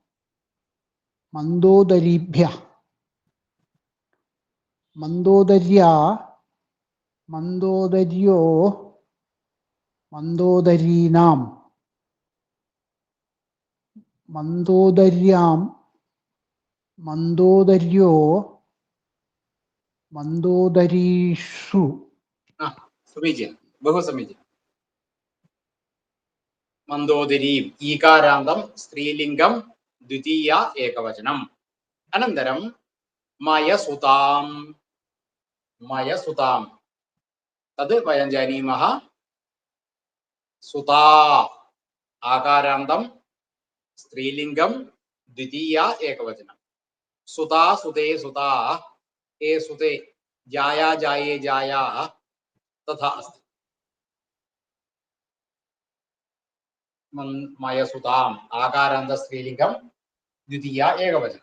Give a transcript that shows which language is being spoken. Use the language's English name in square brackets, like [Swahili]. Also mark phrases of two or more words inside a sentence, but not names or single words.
[Sanskrit] മന്ദോദരീഭ്യः മന്ദോദര്യാ മന്ദോദര്യോ മന്ദോദരീനാം മന്ദോദര്യാം മന്ദോദര്യോ മന്ദോദരീഷു. समीचीनं, बहु समीचीनं। मन्दोदरीम् ईकारान्तं स्त्रीलिङ्गं द्वितीया एकवचनम्। अनन्तरं मयसुतां तद् वयं जानीमः। सुता आकारान्तं സ്ത്രീലിംഗം ദ്വിതീയ ഏകവചനം. സുതാ സുതേ സുതാ ഏ സുതേ ജായാ ജായേ ജായാ തഥാ അസ്തി. മയസുതാം ആകാരാന്ത സ്ത്രീലിംഗം ദ്വിതീയ ഏകവചനം.